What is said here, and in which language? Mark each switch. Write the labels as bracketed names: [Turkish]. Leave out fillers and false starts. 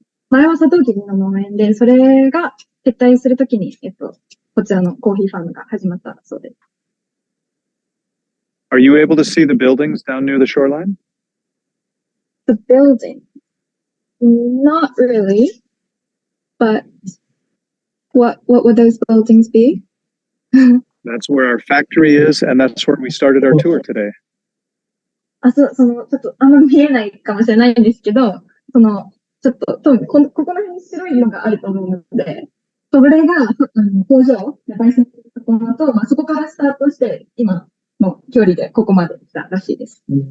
[Japanese] 前はサトウキビの農園で、それが撤退するときに、こちらのコーヒーファームが始まったそうです。 [English] Are you able to see the buildings down near the shoreline? The building? Not really. But what would those buildings be? That's where our factory is, and that's where we started our tour today. [Japanese] ちょっとあんまり見えないかもしれないんですけど、ちょっと、多分ここら辺に白いのがあると思うので、それが、工場、焙煎するところと、そこからスタートして、今の距離でここまで来たらしいです。